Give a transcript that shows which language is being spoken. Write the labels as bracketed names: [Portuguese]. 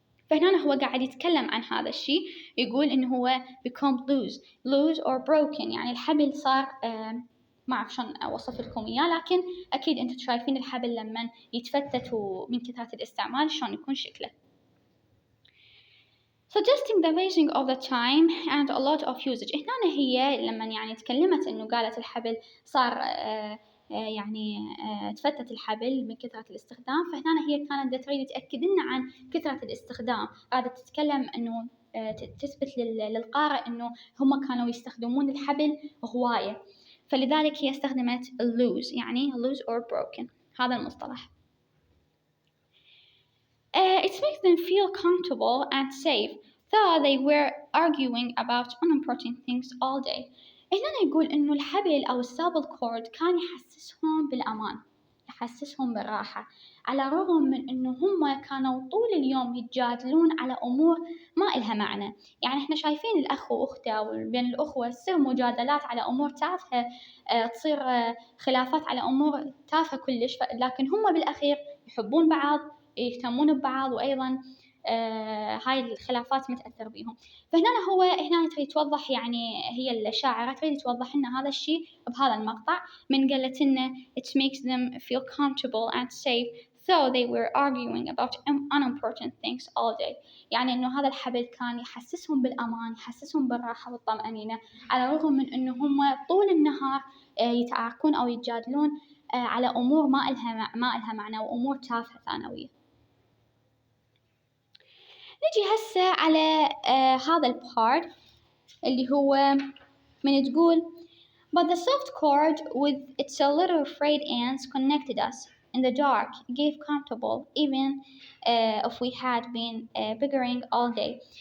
[Arabic] فهنا هو قاعد يتكلم عن هذا الشيء، يقول إنه هو [English] become loose or broken، [Arabic] يعني الحبل صار ما أعرف شلون أوصف لكم إياه، لكن أكيد أنتم شايفين الحبل لما يتفتت ومن كثرة الاستعمال شلون يكون شكله. [English] Suggesting the wasting of the time and a lot of usage. [Arabic] هنا هي لما يعني تكلمت إنه قالت الحبل صار يعني تفتت الحبل من كثرة الاستخدام، فهنا هي كانت تريد تأكد لنا عن كثرة الاستخدام، قاعدة تتكلم إنه تثبت للقارئ إنه هم كانوا يستخدمون الحبل هواية، فلذلك هي استخدمت lose، يعني [English] loose or broken [Arabic] هذا المصطلح. [English] It makes them feel comfortable and safe. though they were arguing about unimportant things all day. [Arabic] هنا يقول إنه الحبل أو السابل كورد كان يحسسهم بالأمان، يحسسهم بالراحة، على الرغم من إنه هم كانوا طول اليوم يتجادلون على أمور ما إلها معنى. يعني إحنا شايفين الأخ وأخته وبين الأخوة تصير مجادلات على أمور تافهة، تصير خلافات على أمور تافهة كلش، لكن هم بالأخير يحبون بعض، يهتمون ببعض، وأيضا هاي الخلافات متأثر بيهم. فهنا هنا تريد توضح، يعني هي الشاعرة تريد توضح لنا هذا الشيء بهذا المقطع، من قالت لنا [English] it makes them feel comfortable and safe though they were arguing about unimportant things all day. [Arabic] يعني إنه هذا الحبل كان يحسسهم بالأمان، يحسسهم بالراحة والطمأنينة، على الرغم من إنه هم طول النهار يتعاركون أو يتجادلون على أمور ما إلها معنى وأمور تافهة ثانوية. نجي هسه على هذا البارت اللي هو من تقول [English] but the soft cord with its little frayed ends connected us in the dark, gave comfortable even if we had been bickering all day.